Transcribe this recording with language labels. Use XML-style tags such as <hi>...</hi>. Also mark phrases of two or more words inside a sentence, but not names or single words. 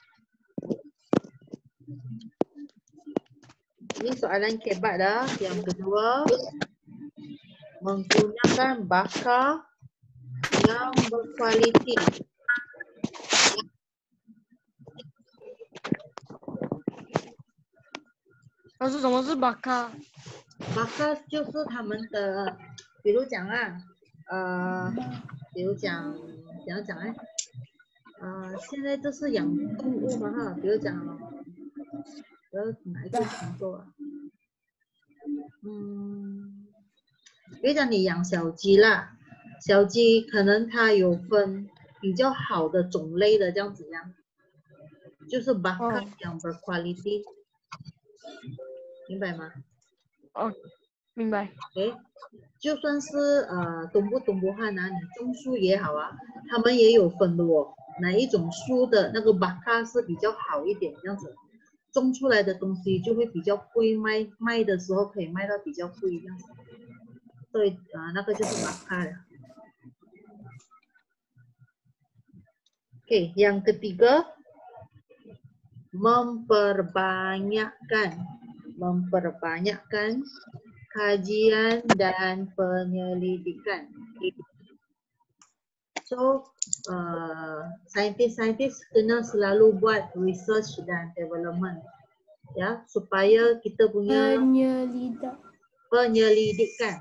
<ms>Ini soalan kebat dah. Yang kedua, menggunakan bakar yang berkualiti. Maksud</ms> <zh>什么是</zh> <ms>bakar？</ms> <zh>bakar 就是他们的，比如讲啊，比如讲怎样讲呢？现在就是养动物嘛哈，比如讲，哪一个工作啊？比如讲你养小鸡啦，小鸡可能它有分比较好的种类的这样子样，就是</zh> <ms>bakar yang berkualiti，</ms> <zh>明白吗？哦，明白。诶，就算是 tumbuh-tumbuhan 啊，你种树也好啊，他们也有分的哦。哪一种树的那个 bakar 是比较好一点，这样子种出来的东西就会比较贵，卖的时候可以卖到比较贵这样子。所以那个就是 bakar 了。</zh> <ms>Oke, yang ketiga memperbanyakkan kajian dan penyelidikan. So, saintis-saintis kena selalu buat research dan development, ya, supaya kita punya penyelidikan.</ms>